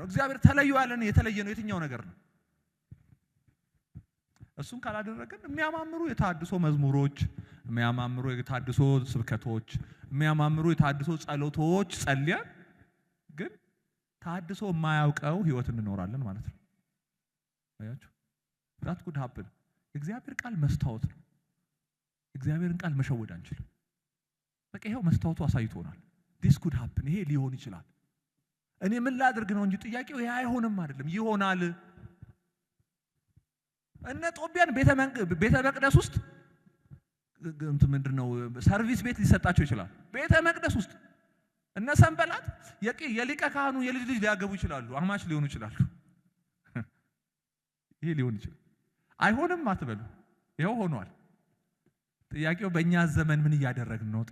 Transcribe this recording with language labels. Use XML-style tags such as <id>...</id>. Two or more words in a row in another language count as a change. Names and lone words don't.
<am>እግዚአብሔር ተለዩ ያለን የተለየነው የትኛው ነገር ነው? እሱን ካላደረግን የሚያማምሩ የተሐድሶ መዝሙሮች፣ የሚያማምሩ የተሐድሶ ስብከቶች፣ የሚያማምሩ የተሐድሶ ጸሎቶች ጸልያን ግን ተሐድሶ የማያውቀው ህይወት እንኖራለን ማለት ነው። አያችሁ?</am> <en>that could happen።</en> <am>እግዚአብሔር ቃል መስታወት ነው። እግዚአብሔርን ቃል መሸወድ አንችልም። በቃ ይሄው መስታወቱ አሳይቶናል።</am> <en>this could happen፣</en> <am>ይሄ ሊሆን ይችላል። እኔ ምን ላድርግ ነው እንጂ ጥያቄው ይሄ አይሆንም አይደለም፣ ይሆናል። እነ ጦቢያን ቤተ መቅደስ ውስጥ ምንድነው ሰርቪስ ቤት ሊሰጣቸው ይችላል። ቤተ መቅደስ ውስጥ እነ ሰንበላት የሊቀ ካህኑ የልጅ ልጅ ሊያገቡ ይችላሉ፣ አማች ሊሆኑ ይችላሉ። ይሄ ሊሆን ይችላል። አይሆንም አትበሉ፣ ይሄው ሆኗል። ጥያቄው በእኛ ዘመን ምን እያደረግን ነው?</am>